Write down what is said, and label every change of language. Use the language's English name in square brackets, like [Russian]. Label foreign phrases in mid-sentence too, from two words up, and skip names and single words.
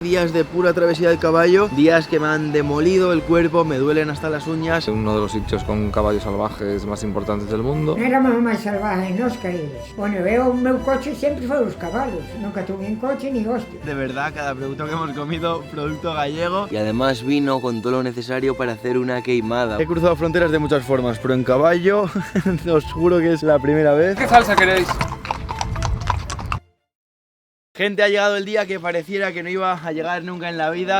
[Spanish] Días de pura travesía del caballo, días que me han demolido el cuerpo, me duelen hasta las uñas. Uno de los sitios con caballos salvajes más importantes del mundo. [Galician] Non éramos máis salvajes nos que eles. Bueno, eu o meu coche sempre foi os cabalos. [Spanish] Nunca tuve un coche ni hostia. De verdad, cada producto que hemos comido, producto gallego. Y además vino con todo lo necesario para hacer una queimada. He cruzado fronteras de muchas formas, pero en caballo os juro que es la primera vez. ¿Qué salsa queréis? Gente, ha llegado el día que pareciera que no iba a llegar nunca en la vida.